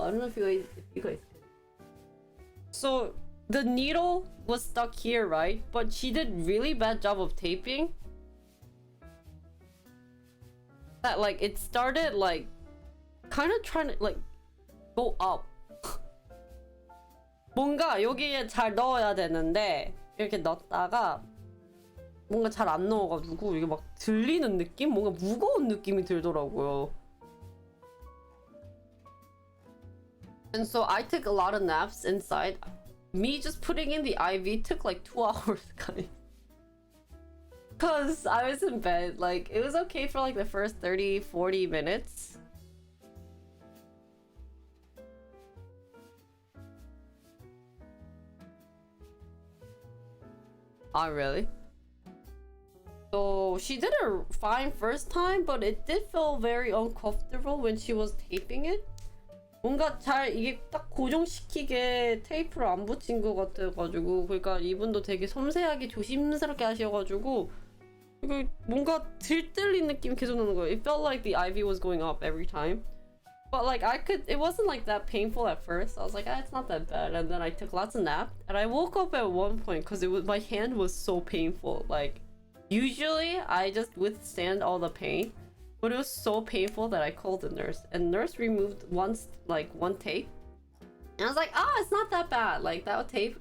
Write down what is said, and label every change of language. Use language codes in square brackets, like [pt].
[en] I don't know if you guys can. So the needle was stuck here, right? But she did really bad job of taping. That like it started like kind of trying to like go up. [ko] 뭔가 여기에 잘 넣어야 되는데 이렇게 넣었다가 뭔가 잘 안 넣어가지고 이게 막 들리는 느낌? 뭔가 무거운 느낌이 들더라고요. [en] And so I took a lot of naps inside. Me just putting in the IV took like 2 hours, guys. Cause I was in bed. Like, it was okay for like the first 30-40 minutes. Oh, really? So she did it fine first time, but it did feel very uncomfortable when she was taping it. [ko] 뭔가 잘 이게 딱 고정시키게 테이프를 안 붙인 것 같아가지고, 그러니까 이분도 되게 섬세하게 조심스럽게 하셔가지고 이거 뭔가 들뜰린 느낌 계속 나는 거예요. [en] It felt like the IV was going up every time. But like it wasn't like that painful at first. I was like, it's not that bad. And then I took lots of naps, and I woke up at one point because my hand was so painful. Like usually I just withstand all the pain, but it was so painful that I called the nurse, and nurse removed one tape, and I was like, it's not that bad, like that tape.